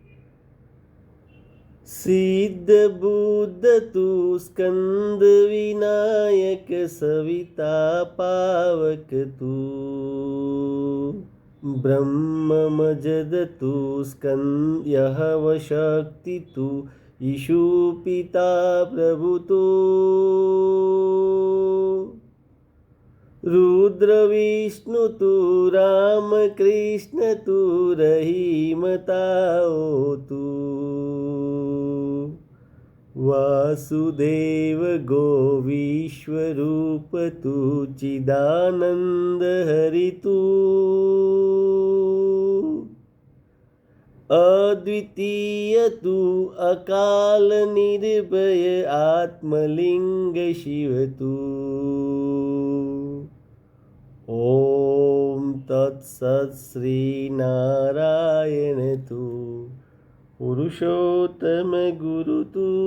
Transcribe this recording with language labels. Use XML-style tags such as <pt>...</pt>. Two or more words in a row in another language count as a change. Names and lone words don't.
<gu>સિદ્ધ બુદ્ધ તું, સ્કંદ વિનાયક સવિતા પાવક તું, બ્રહ્મ મજદ તું, સ્કંદ્યહવ શક્તિ તું, ઈશુ પિતા પ્રભુ તું,</gu> <hi>रुद्र विष्णु तू, राम कृष्ण तू, रहीम ताओ तू, वासुदेव गो विश्वरूप तू, चिदानंद हरि तू, अद्वितीय तू, अकाल निर्भय आत्मलिंग शिव तू. ओम तत्सत श्री नारायण तू, पुरुषोत्तम गुरु तू.</hi>